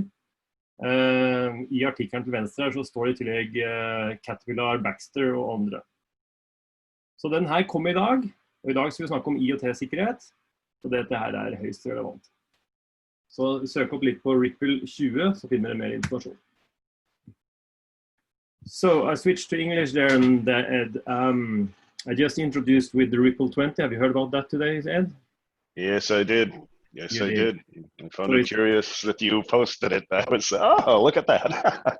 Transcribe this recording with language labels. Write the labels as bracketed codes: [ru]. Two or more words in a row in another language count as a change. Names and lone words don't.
[no] I artikkelen til venstre her så står det i tillegg Caterpillar, Baxter og andre. Så den her kom i dag, og i dag skal vi snakke om IoT-sikkerhet, så dette her er høyst relevant. Så søk opp litt på Ripple 20, så finner dere mer informasjon. [en] So I switched to English there, and Ed, I just introduced with the Ripple 20. Have you heard about that today, Ed? Yes, I did. Yes, I did. I found it curious that you posted it. I was, oh, look at that.